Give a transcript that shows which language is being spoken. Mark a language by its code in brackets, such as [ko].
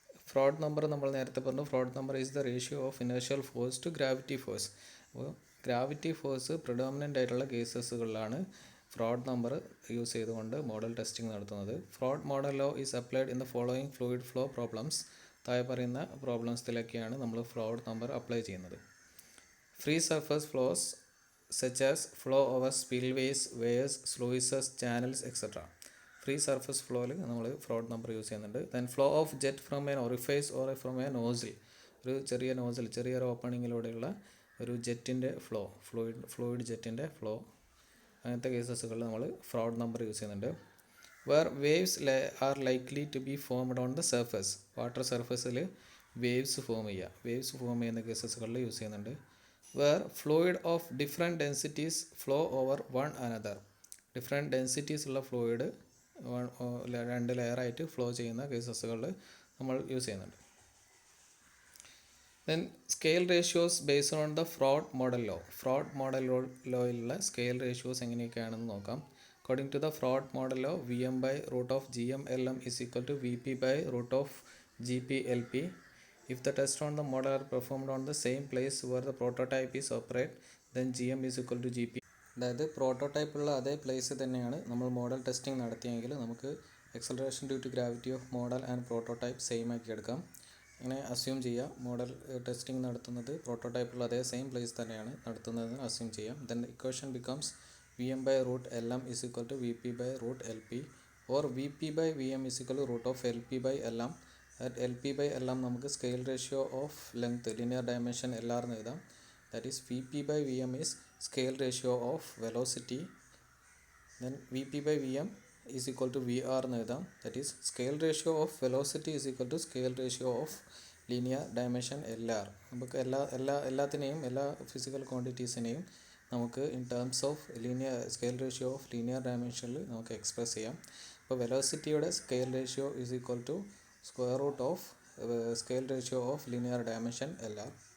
[en] Fraud number [ml] നമ്മൾ നേരത്തെ പറഞ്ഞു, [en] fraud number is the ratio of inertial force to gravity force. [ml] അപ്പോൾ gravity force predominant ആയിട്ടുള്ള കേസസുകളിലാണ് fraud number use ചെയ്തുകൊണ്ട് model testing നടത്തുന്നത്. [en] Froude model law is applied in the following fluid flow problems. [ml] താഴെ പറയുന്ന പ്രോബ്ലംസിലൊക്കെയാണ് നമ്മൾ ഫ്രോഡ് നമ്പർ അപ്ലൈ ചെയ്യുന്നത്. [en] Free surface flows such as flow over spillways, weirs, sluices, channels etcetera. [ml] Free surface ഫ്ലോയിൽ നമ്മൾ fraud number use ചെയ്യുന്നുണ്ട്. [en] then flow of jet from an orifice or from a nozzle, [ml] ഒരു ചെറിയൊരു ഓപ്പണിങ്ങിലൂടെയുള്ള ഒരു ജെറ്റിൻ്റെ ഫ്ലൂയിഡ് ജെറ്റിൻ്റെ ഫ്ലോ, അങ്ങനത്തെ കേസസുകളിൽ നമ്മൾ fraud number use ചെയ്യുന്നുണ്ട്. [en] where waves are likely to be formed on the surface, [ml] water സർഫസിൽ വേവ്സ് ഫോം ചെയ്യുന്ന കേസസുകളിൽ use ചെയ്യുന്നുണ്ട്. [en] where fluid of different densities flow over one another, [ml] different densities ഉള്ള ഫ്ലൂയിഡ് രണ്ട് ലെയറായിട്ട് flow ചെയ്യുന്ന കേസസുകളിൽ നമ്മൾ യൂസ് ചെയ്യുന്നുണ്ട്. [en] Then scale ratios based on the fraud model law. [ml] Fraud model lawയിലുള്ള scale ratios എങ്ങനെയൊക്കെയാണെന്ന് നോക്കാം. [en] According to the fraud model law, Vm by root of Gm Lm is equal to Vp by root of Gp Lp. If the tests on the model are performed on the same place where the prototype is operated, then Gm is equal to Gp. [ml] അതായത് പ്രോട്ടോടൈപ്പുള്ള അതേ place തന്നെയാണ് നമ്മൾ model testing നടത്തിയെങ്കിൽ നമുക്ക് acceleration due to gravity of model and prototype same ആക്കി എടുക്കാം. അങ്ങനെ assume ചെയ്യുക, model testing നടത്തുന്നത് പ്രോട്ടോടൈപ്പുള്ള അതേ സെയിം പ്ലേസ് തന്നെയാണ് നടത്തുന്നതെന്ന് അസ്യൂം ചെയ്യാം. [en] Then equation becomes Vm by root Lm is equal to Vp by root Lp, or Vp by Vm is equal to root of Lp by Lm. That Lp by Lm നമുക്ക് scale ratio of length, linear dimension LR [ml] എന്ന് എഴുതാം. [en] That is Vp by Vm is scale ratio of velocity. Then Vp by Vm is equal to VR [ml] എന്ന് എഴുതാം. [en] That is scale ratio of velocity is equal to scale ratio of linear dimension LR. [ml] നമുക്ക് എല്ലാത്തിനെയും എല്ലാ physical ക്വാണ്ടിറ്റീസിനെയും നമുക്ക് in terms of scale ratio of linear ഡയമെൻഷനിൽ നമുക്ക് express ചെയ്യാം. അപ്പോൾ വെലോസിറ്റിയുടെ [en] Scale ratio is equal to square root of scale ratio of linear dimension LR.